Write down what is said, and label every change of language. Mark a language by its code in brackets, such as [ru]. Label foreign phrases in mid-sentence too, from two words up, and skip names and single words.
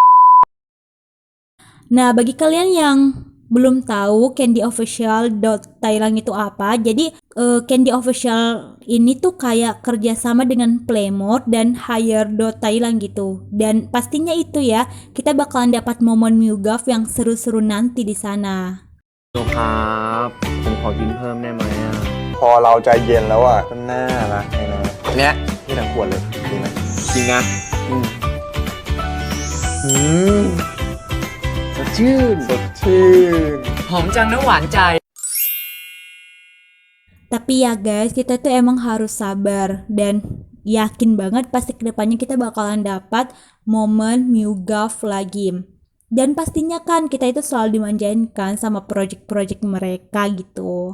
[id] Nah, bagi kalian yang belum tahu Candy Official Thailand itu apa, jadi Candy Official ini tuh kayak kerjasama dengan Playmore dan Hire Thailand gitu. Dan pastinya itu ya, kita bakalan dapat momen MUGAF yang seru-seru nanti di sana. [th] ครับผมขอกินเพิ่มได้ไหมอ่ะ พอเราใจเย็นแล้วอ่ะก็น่ารักไงนะเนี้ยที่ทั้งขวดเลยดีไหม จริงนะ อืม สดชื่น สดชื่น หอมจังน้ำหวานใจ [id] Tapi ya guys, kita tuh emang harus sabar dan yakin banget pasti kedepannya kita bakalan dapat momen MUGAF lagi. Dan pastinya kan kita itu selalu dimanjain kan sama project-project mereka gitu.